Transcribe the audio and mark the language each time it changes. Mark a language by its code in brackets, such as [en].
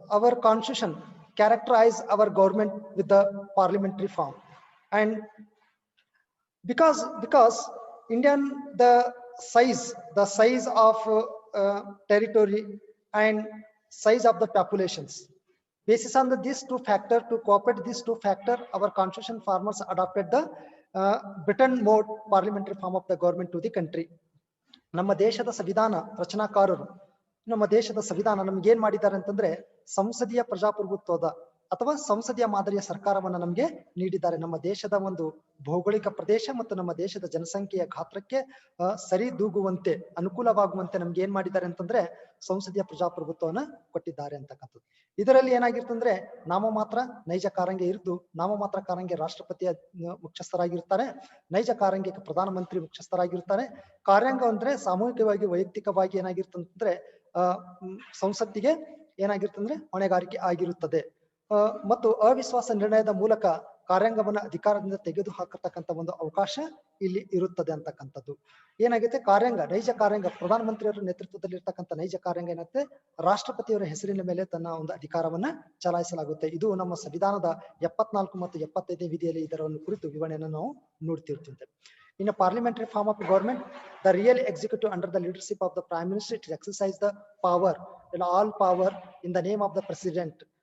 [en] Our constitution characterize our government with the parliamentary form, and because Indian the size of territory and size of the populations, basis on these two factor, to cooperate these two factor, our constitution farmers adopted the Britain mode parliamentary form of the government to the country. [kn] ನಮ್ಮ ದೇಶದ ಸಂವಿಧಾನ ರಚನಾಕಾರರು ನಮ್ಮ ದೇಶದ ಸಂವಿಧಾನ ನಮ್ಗೆ ಏನ್ ಮಾಡಿದ್ದಾರೆ ಅಂತಂದ್ರೆ ಸಂಸದೀಯ ಪ್ರಜಾಪ್ರಭುತ್ವದ ಅಥವಾ ಸಂಸದೀಯ ಮಾದರಿಯ ಸರ್ಕಾರವನ್ನ ನಮ್ಗೆ ನೀಡಿದ್ದಾರೆ. ನಮ್ಮ ದೇಶದ ಒಂದು ಭೌಗೋಳಿಕ ಪ್ರದೇಶ ಮತ್ತು ನಮ್ಮ ದೇಶದ ಜನಸಂಖ್ಯೆಯ ಗಾತ್ರಕ್ಕೆ ಸರಿದೂಗುವಂತೆ ಅನುಕೂಲವಾಗುವಂತೆ ನಮ್ಗೆ ಏನ್ ಮಾಡಿದ್ದಾರೆ ಅಂತಂದ್ರೆ ಸಂಸದೀಯ ಪ್ರಜಾಪ್ರಭುತ್ವವನ್ನ ಕೊಟ್ಟಿದ್ದಾರೆ ಅಂತಕ್ಕಂಥದ್ದು. ಇದರಲ್ಲಿ ಏನಾಗಿರ್ತಂದ್ರೆ ನಾಮಮಾತ್ರ ನೈಜ ಕಾರಂಗೆ ಇದ್ದು, ನಾಮಮಾತ್ರ ಕಾರಂಗೆ ರಾಷ್ಟ್ರಪತಿಯ ಮುಖ್ಯಸ್ಥರಾಗಿರ್ತಾರೆ, ನೈಜ ಕಾರಂಗೆ ಪ್ರಧಾನಮಂತ್ರಿ ಮುಖ್ಯಸ್ಥರಾಗಿರ್ತಾರೆ. ಕಾರ್ಯಾಂಗ ಅಂದ್ರೆ ಸಾಮೂಹಿಕವಾಗಿ ವೈಯಕ್ತಿಕವಾಗಿ ಏನಾಗಿರ್ತಂದ್ರೆ ಸಂಸತ್ತಿಗೆ ಏನಾಗಿರ್ತಂದ್ರೆ ಹೊಣೆಗಾರಿಕೆ ಆಗಿರುತ್ತದೆ. ಮತ್ತು ಅವಿಶ್ವಾಸ ನಿರ್ಣಯದ ಮೂಲಕ ಕಾರ್ಯಾಂಗವನ್ನು ಅಧಿಕಾರದಿಂದ ತೆಗೆದು ಹಾಕತಕ್ಕಂಥ ಒಂದು ಅವಕಾಶ ಇಲ್ಲಿ ಇರುತ್ತದೆ ಅಂತಕ್ಕಂಥದ್ದು. ಏನಾಗುತ್ತೆ, ಕಾರ್ಯಾಂಗ, ನೈಜ ಕಾರ್ಯಾಂಗ, ಪ್ರಧಾನಮಂತ್ರಿಯವರ ನೇತೃತ್ವದಲ್ಲಿ ಇರ್ತಕ್ಕಂಥ ನೈಜ ಕಾರ್ಯಾಂಗ ಏನಾಗುತ್ತೆ, ರಾಷ್ಟ್ರಪತಿಯವರ ಹೆಸರಿನ ಮೇಲೆ ತನ್ನ ಒಂದು ಅಧಿಕಾರವನ್ನ ಚಲಾಯಿಸಲಾಗುತ್ತೆ. ಇದು ನಮ್ಮ ಸಂವಿಧಾನದ 74 ಮತ್ತು 75ನೇ ವಿಧಿಯಲ್ಲಿ ಇದರ ಒಂದು ಕುರಿತು ವಿವರಣೆಯನ್ನು ನಾವು ನೋಡ್ತಿರ್ತೀವಿ. [en] In a parliamentary form of government, the real executive under the leadership of the Prime Minister to exercise the power, all power in the name of the President.